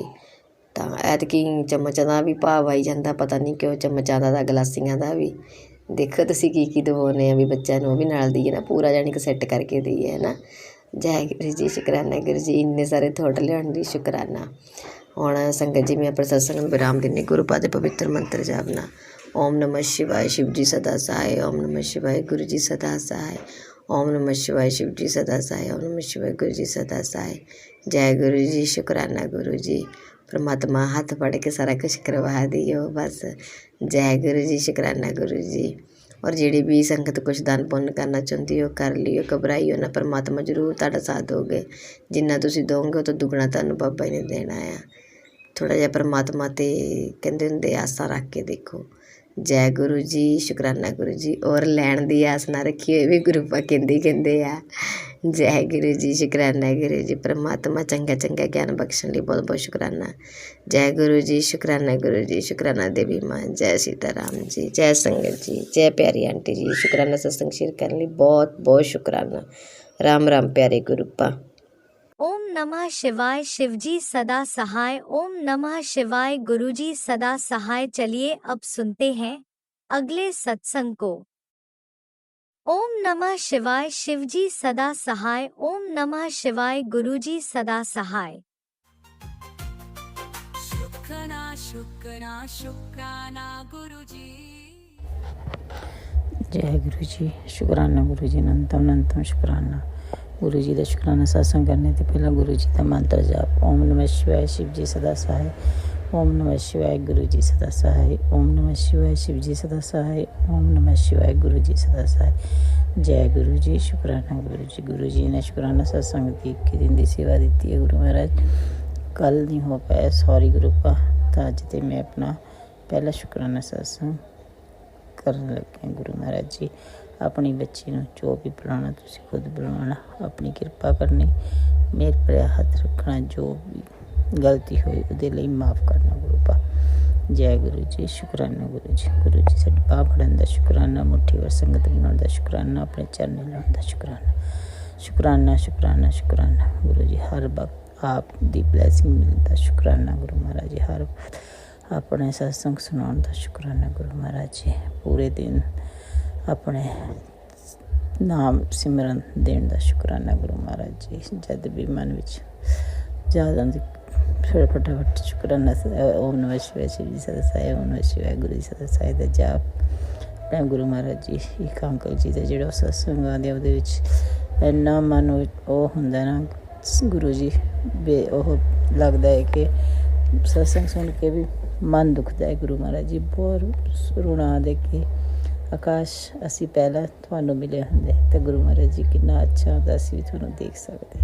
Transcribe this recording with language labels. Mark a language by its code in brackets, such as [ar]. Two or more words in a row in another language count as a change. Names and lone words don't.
[pa] ਤਾਂ ਐਤਕੀ ਚਮਚਾਂ ਦਾ ਵੀ ਭਾਵ ਆਈ ਜਾਂਦਾ, ਪਤਾ ਨਹੀਂ ਕਿਉਂ ਚਮਚਾਂ ਦਾ, ਗਲਾਸੀਆਂ ਦਾ ਵੀ। ਦੇਖੋ ਤੁਸੀਂ ਕੀ ਦਵਾਉਂਦੇ ਆ ਵੀ ਬੱਚਿਆਂ ਨੂੰ ਉਹ ਵੀ ਨਾਲ ਦਈਏ ਨਾ, ਪੂਰਾ ਜਾਣੀ ਕਿ ਸੈੱਟ ਕਰਕੇ ਦਈਏ ਹੈ ਨਾ। ਜੈ ਗੁਰੂ ਜੀ, ਸ਼ੁਕਰਾਨਾ ਗੁਰੂ ਜੀ। ਇੰਨੇ ਸਾਰੇ ਥੋਟ ਲਿਆਉਣ ਦੀ ਸ਼ੁਕਰਾਨਾ। ਹੁਣ ਸੰਗਤ ਜੀ ਮੈਂ ਆਪਣੇ ਸਤਸੰਗ ਨੂੰ ਵਿਰਾਮ ਦਿੰਦੀ ਗੁਰੂ ਪਾ ਦੇ ਪਵਿੱਤਰ ਮੰਤਰ ਜਾਪਨਾ। [hi] ਓਮ ਨਮः शिवाय शिव जी सदा सहाय, ओम नमः शिवाय गुरु जी सदा सहाय, ओम नमः शिवाय शिव जी सदा सहाय, ओम नमः शिवाय गुरु जी सदा सहाय। जय गुरु जी, शुकराना गुरु जी। [pa] ਪਰਮਾਤਮਾ ਹੱਥ ਫੜ ਕੇ ਸਾਰਾ ਕੁਛ ਕਰਵਾ ਦਿਓ ਬੱਸ। [hi] जय गुरु जी, शुकराना गुरु जी। [pa] और ਜਿਹੜੀ ਵੀ ਸੰਗਤ ਕੁਛ ਦਾਨ ਪੁੰਨ ਕਰਨਾ ਚਾਹੁੰਦੀ ਹੋ ਕਰ ਲਿਓ, ਘਬਰਾਈਓ ਨਾ, ਪਰਮਾਤਮਾ ਜ਼ਰੂਰ ਤੁਹਾਡਾ ਸਾਥ ਦੋਗੇ। ਜਿੰਨਾ ਤੁਸੀਂ ਦੋਗੇ ਉਹ ਤੋਂ ਦੁੱਗਣਾ ਤੁਹਾਨੂੰ ਬਾਬਾ ਜੀ ਨੇ ਦੇਣਾ ਆ। ਥੋੜ੍ਹਾ ਜਿਹਾ ਪਰਮਾਤਮਾ 'ਤੇ ਕਹਿੰਦੇ ਹੁੰਦੇ ਆਸਾ ਰੱਖ ਕੇ ਦੇਖੋ। ਜੈ ਗੁਰੂ ਜੀ, ਸ਼ੁਕਰਾਨਾ ਗੁਰੂ ਜੀ। ਔਰ ਲੈਣ ਦੀ ਆਸ ਨਾ ਰੱਖੀ ਹੋਏ ਵੀ ਗੁਰੂ ਪਾ ਕਹਿੰਦੇ ਆ। ਜੈ ਗੁਰੂ ਜੀ, ਸ਼ੁਕਰਾਨਾ ਗੁਰੂ ਜੀ। ਪਰਮਾਤਮਾ ਚੰਗਾ ਚੰਗਾ ਗਿਆਨ ਬਖਸ਼ਣ ਲਈ ਬਹੁਤ ਬਹੁਤ ਸ਼ੁਕਰਾਨਾ। ਜੈ ਗੁਰੂ ਜੀ, ਸ਼ੁਕਰਾਨਾ ਗੁਰੂ ਜੀ। ਸ਼ੁਕਰਾਨਾ ਦੇਵੀ ਮਾਂ। ਜੈ ਸੀਤਾ ਰਾਮ ਜੀ। ਜੈ ਸੰਗਤ ਜੀ। ਜੈ ਪਿਆਰੀ ਆਂਟੀ ਜੀ। ਸ਼ੁਕਰਾਨਾ ਸਤਸੰਗ ਸ਼ੇਅਰ ਕਰਨ ਲਈ ਬਹੁਤ ਬਹੁਤ ਸ਼ੁਕਰਾਨਾ। ਰਾਮ ਰਾਮ ਪਿਆਰੇ ਗੁਰੂ ਪਾ। [hi] ओम नमः शिवाय शिवजी सदा सहाय, ओम नमः शिवाय गुरुजी सदा सहाय। चलिए अब सुनते हैं अगले सत्संग को। ओम नमः शिवाय शिवजी सदा सहाय, ओम नमः शिवाय गुरुजी सदा सहाय। शुक्राना शुक्राना शुक्राना गुरुजी। जय गुरु जी, शुकराना गुरु जी। अनंतम अनंतम शुकराना गुरु जी का। शुकराना सत्संग करने से पहला गुरु जी का मंत्र जाप। ओम नमः शिवाय शिव जी सदा सहाय, ओम नमः शिवाय गुरु जी सदा सहाय, ओम नमः शिवाय शिव जी सदा सहाय, ओम नमः शिवाय गुरु जी सदा सहाय। जय गुरु जी, शुकराना गुरु जी। गुरु जी ने शुकराना सत्संग की 21 दिन की सेवा दी है गुरु महाराज। कल नहीं हो पाया, सॉरी गुरु पा। तो अज तो मैं अपना पहला शुकराना सत्संग करन लगे गुरु महाराज जी। अपनी बच्ची [pa] ਨੂੰ ਜੋ ਵੀ ਬੁਲਾਉਣਾ ਤੁਸੀਂ ਖੁਦ ਬੁਲਾਉਣਾ, ਆਪਣੀ ਕਿਰਪਾ ਕਰਨੀ, ਮੇਰੇ ਭਰਿਆ ਹੱਥ ਰੱਖਣਾ, ਜੋ ਵੀ ਗਲਤੀ ਹੋਈ ਉਹਦੇ ਲਈ ਮਾਫ ਕਰਨਾ ਗੁਰੂ ਪਾ। ਜੈ ਗੁਰੂ ਜੀ, ਸ਼ੁਕਰਾਨਾ ਗੁਰੂ ਜੀ। ਗੁਰੂ ਜੀ ਸਾਡੀ ਬਾਂਹ ਫੜਨ ਦਾ ਸ਼ੁਕਰਾਨਾ, ਮੁੱਠੀ ਵਰ ਸੰਗਤ ਬਣਾਉਣ ਦਾ ਸ਼ੁਕਰਾਨਾ, ਆਪਣੇ ਚਰਨੀ ਲਾਉਣ ਦਾ ਸ਼ੁਕਰਾਨਾ। ਸ਼ੁਕਰਾਨਾ ਸ਼ੁਕਰਾਨਾ ਸ਼ੁਕਰਾਨਾ ਗੁਰੂ ਜੀ। ਹਰ ਵਕਤ ਆਪ ਦੀ ਬਲੈਸਿੰਗ ਮਿਲਦਾ ਸ਼ੁਕਰਾਨਾ ਗੁਰੂ ਮਹਾਰਾਜ ਜੀ। ਹਰ ਆਪਣੇ ਸਤਸੰਗ ਸੁਣਾਉਣ ਦਾ ਸ਼ੁਕਰਾਨਾ ਗੁਰੂ ਮਹਾਰਾਜ ਜੀ। ਪੂਰੇ ਦਿਨ ਆਪਣੇ ਨਾਮ ਸਿਮਰਨ ਦੇਣ ਦਾ ਸ਼ੁਕਰਾਨਾ ਗੁਰੂ ਮਹਾਰਾਜ ਜੀ। ਜਦ ਵੀ ਮਨ ਵਿੱਚ ਜ਼ਿਆਦਾ ਦੀ [hi] फिर फटाफट शुक्राना ओम नमः शिवाय शिव जी सदा सहाय, ओम नमः शिवाय गुरु जी सदा सहाय [pa] ਦਾ ਜਾਪ ਆਪਣੇ ਗੁਰੂ ਮਹਾਰਾਜ ਜੀ ਇੱਕ ਅੰਕਲ ਜੀ ਦਾ ਜਿਹੜਾ ਸਤਸੰਗ ਆਉਂਦੇ ਉਹਦੇ ਵਿੱਚ ਇੰਨਾ ਮਨ ਉਹ ਹੁੰਦਾ ਨਾ ਗੁਰੂ ਜੀ ਉਹ ਲੱਗਦਾ ਹੈ ਕਿ ਸਤਸੰਗ ਸੁਣ ਕੇ ਵੀ ਮਨ ਦੁਖਦਾ ਹੈ। ਗੁਰੂ ਮਹਾਰਾਜ ਜੀ ਬਹੁਤ ਰੋਣਾ ਦੇ ਕੇ ਆਕਾਸ਼ ਅਸੀਂ ਪਹਿਲਾਂ ਤੁਹਾਨੂੰ ਮਿਲੇ ਹੁੰਦੇ ਤਾਂ ਗੁਰੂ ਮਹਾਰਾਜ ਜੀ ਕਿੰਨਾ ਅੱਛਾ ਹੁੰਦਾ, ਅਸੀਂ ਵੀ ਤੁਹਾਨੂੰ ਦੇਖ ਸਕਦੇ।